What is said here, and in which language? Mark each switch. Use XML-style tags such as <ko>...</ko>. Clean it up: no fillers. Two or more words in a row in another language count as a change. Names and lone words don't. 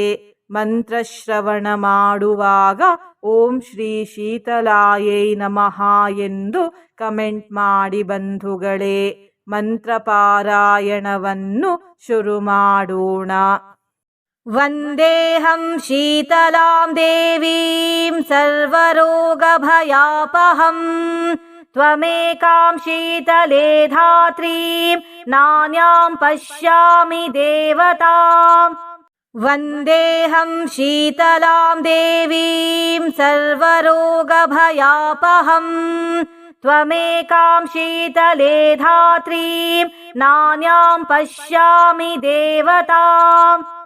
<kn>ಮಂತ್ರಶ್ರವಣ ಮಾಡುವಾಗ</kn> <sa>ಓಂ ಶ್ರೀ ಶೀತಲಾಯೈ ನಮಃ</sa> <kn>ಎಂದು ಕಮೆಂಟ್ ಮಾಡಿ ಬಂಧುಗಳೇ. ಮಂತ್ರ ಪಾರಾಯಣವನ್ನು ಶುರು ಮಾಡೋಣ.</kn> <sa>ವಂದೇಹಂ ಶೀತಲಾಂ ದೇವೀಂ ಸರ್ವರೋಗಭಯಾಪಹಂ ತ್ವಮೇಕಾಂ ಶೀತಲೇ ಧಾತ್ರೀಂ ನಾನ್ಯಾಂ ಪಶ್ಯಾಮಿ ದೇವತಾಂ. ವಂದೇಹಂ ಶೀತಲಾಂ ದೇವೀಂ ಸರ್ವರೋಗಭಯಾಪಹಂ ತ್ವಮೇಕಾಂ ಶೀತಲೇ ಧಾತ್ರೀಂ ನಾನ್ಯಾಂ ಪಶ್ಯಾಮಿ ದೇವತಾಂ.</sa>